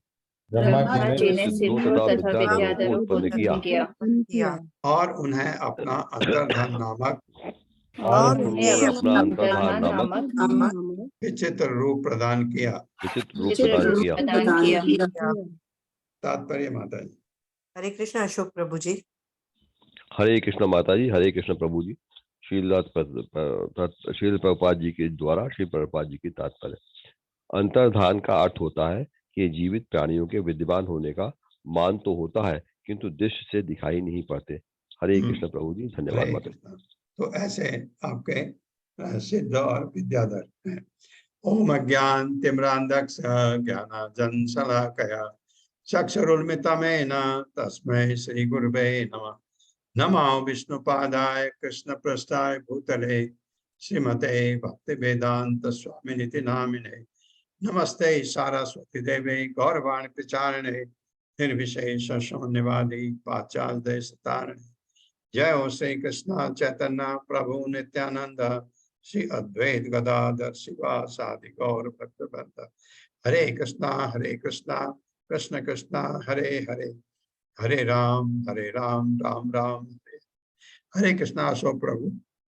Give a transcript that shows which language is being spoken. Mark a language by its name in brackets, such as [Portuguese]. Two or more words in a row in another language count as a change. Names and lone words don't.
[Hindi] और उन्हें अपना अंतर्धान नामक विचित्र रूप प्रदान किया। तात्पर्य माता जी। हरे कृष्ण अशोक प्रभु जी। हरे कृष्ण माता जी, हरे कृष्ण प्रभु जी। श्रील प्रभुपाद जी के द्वारा श्री प्रभुपाद जी की तात्पर्य। अंतर्धान का अर्थ होता है कि जीवित प्राणियों के विद्यमान होने का मान तो होता है किंतु दृश्य से दिखाई नहीं पड़ते। हरे कृष्ण प्रभु जी, धन्यवाद माता। तो ऐसे आपके सिद्ध और विद्याधर हैं। [Sanskrit] ओम अज्ञान तिम्रांधक्ष ज्ञानांजन शलाकया चक्षुरुन्मिलितं तस्मै श्री गुरुवे नमः। नमो विष्णुपादाय कृष्ण पृष्ठाय भूतले श्रीमते भक्ति वेदांत स्वामिनिति नामिने। नमस्ते सारस्वती देवे गौरवाणी प्रचारिणे निर्विशेष शून्यवादी पाश्चात्य देशतारिणे जय हो श्री कृष्ण चैतन्य प्रभु नित्यानंद श्री अद्वैत गदाधर शिवासादि गौर भक्तवृंद। हरे कृष्णा कृष्ण कृष्णा हरे हरे, हरे राम राम राम हरे। [Hindi] हरे कृष्णा। सो प्रभु